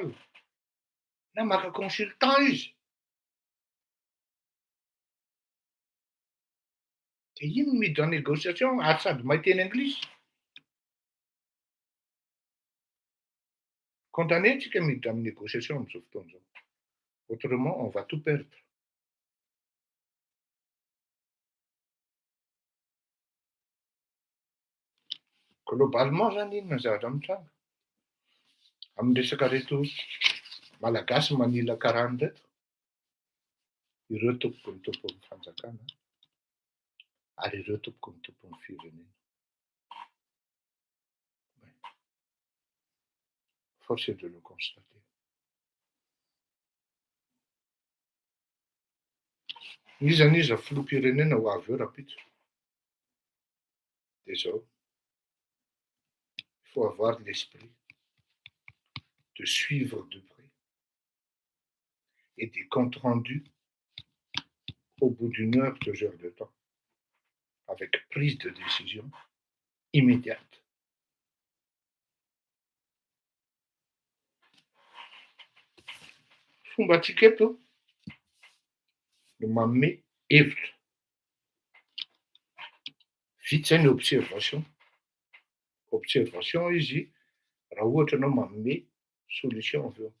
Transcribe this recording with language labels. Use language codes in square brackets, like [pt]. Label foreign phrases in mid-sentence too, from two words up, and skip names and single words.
[mg] Na maka consultant izy. Dia iny miditra [fr] en négociation [mg] ary sady mahay teny anglisy. Condamné antsika miditra amin'ny négociation amin'izao fotoana izao. [fr] Autrement, on va tout perdre. [mg] Globalement zany iny ny zavatra mitranga. Amin'ny resaka reto malagasy manila karaha an'ireto, ireo tompoko ny tompon'ny fanjakana ary ireo tompoko ny tompon'ny firenena. [fr] Force est de le constater. [mg] Iza filoham-pirenena ho avy eo rapitso. Dia zao. [fr] Il faut avoir l'esprit de suivre de près et des comptes rendus au bout d'une heure, 2 heures de temps, avec prise de décision immédiate. [mg] Fombantsika eto no manome hevitra. Vita zay ny observation. Observation izy raha ohatra anao manome solution avy eo.